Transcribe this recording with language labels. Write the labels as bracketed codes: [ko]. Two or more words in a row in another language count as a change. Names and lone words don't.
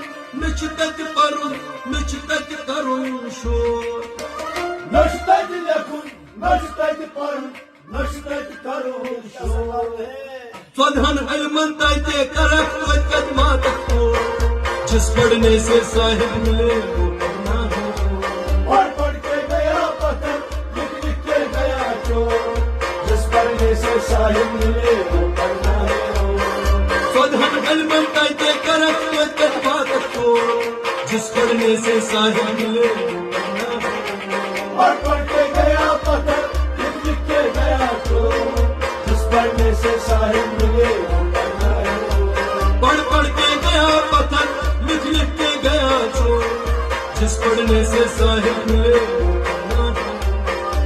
[ks] نچ تت پرن نچ تت کرن شور نش تت لکھن نش تت پرن نش تت کرن شور ژۄدہن علمن تتے کرکھ توتہِ کتہِ ماتکھ توڑ [ur] جس پڑھنے سے صاحب ملے وہ پڑھنا ہے پڑھ پڑھ کے گیا پتھر لکھ لکھ کے گیا چور جس پڑھنے سے صاحب ملے وہ پڑھنا ہے [ks] ژۄدہن علمن تتے کرکھ توتہِ کتہِ ماتکھ توڑ [ur] جس پڑھنے سے صاحب ملے وہ پڑھنا ہے پڑھ پڑھ کے گیا پتھر لکھ لکھ کے گیا چور جس پڑھنے سے صاحب ملے وہ پڑھنا ہے پڑھ پڑھ کے گیا پتھر لکھ لکھ کے گیا چور جس پڑھنے سے صاحب ملے وہ پڑھنا ہے